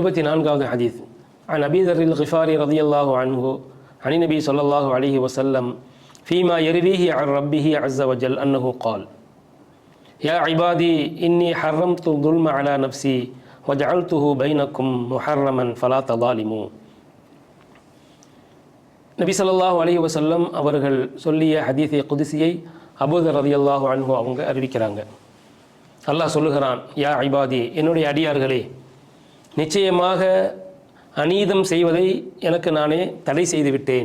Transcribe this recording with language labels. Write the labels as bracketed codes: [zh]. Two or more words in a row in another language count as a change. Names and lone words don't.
[ta] நான்காவது ஹதீஸ். [ar] عن أبي ذر الغفاري رضي الله عنه عن النبي صلى الله عليه وسلم فيما يرويه عن ربه عز وجل أنه قال يا عبادي إني حرمت الظلم على نفسي وجعلته بينكم محرما فلا تظالموا. [ta] நபி [ar] صلى الله عليه وسلم [ta] அவர்கள் சொல்லிய ஹதீஸே குதுசியை அபூ தர் [ar] رضي الله عنه [ta] அவங்க அறிவிக்கிறாங்க. அல்லாஹ் சொல்லுகிறான், [ar] يا عبادي, [ta] என்னுடைய அடியார்களே, நிச்சயமாக அநீதம் செய்வதை எனக்கு நானே தடை செய்துவிட்டேன்.